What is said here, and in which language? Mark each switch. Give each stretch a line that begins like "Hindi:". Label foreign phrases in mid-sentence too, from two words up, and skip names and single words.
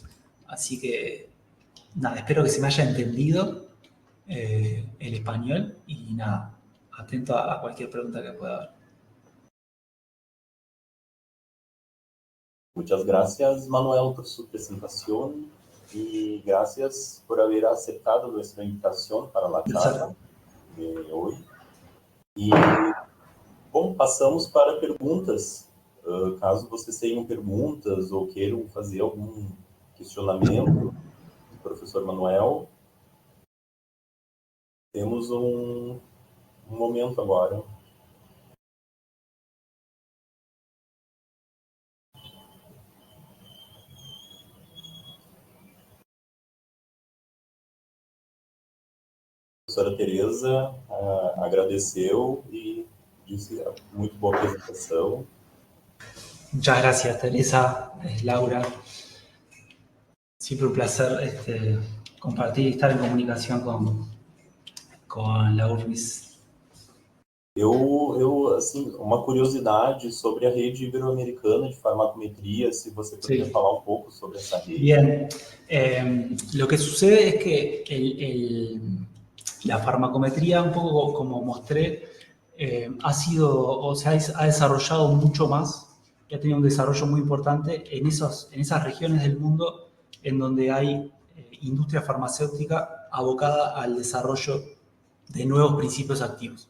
Spanish: Así que nada, espero que se me haya entendido el español, y nada, atento a cualquier pregunta que pueda haber. Muchas gracias, Manuel, por su presentación, y gracias por haber aceptado nuestra invitación para la charla de hoy.
Portuguese: E, bom, passamos para perguntas. Caso vocês tenham perguntas ou queiram fazer algum questionamento do professor Manuel, temos um momento agora. A professora Tereza agradeceu e disse muito boa apresentação.
Spanish: Muchas gracias, Teresa, Laura. Siempre un placer compartir y estar en comunicación con la URBS.
Portuguese: Assim, uma curiosidade sobre a rede ibero-americana de farmacometria, se você poderia falar um pouco sobre essa rede.
Spanish: Bien, lo que sucede es que la farmacometría, un poco como mostré, ha desarrollado mucho más y ha tenido un desarrollo muy importante en esas regiones del mundo en donde hay industria farmacéutica abocada al desarrollo de nuevos principios activos.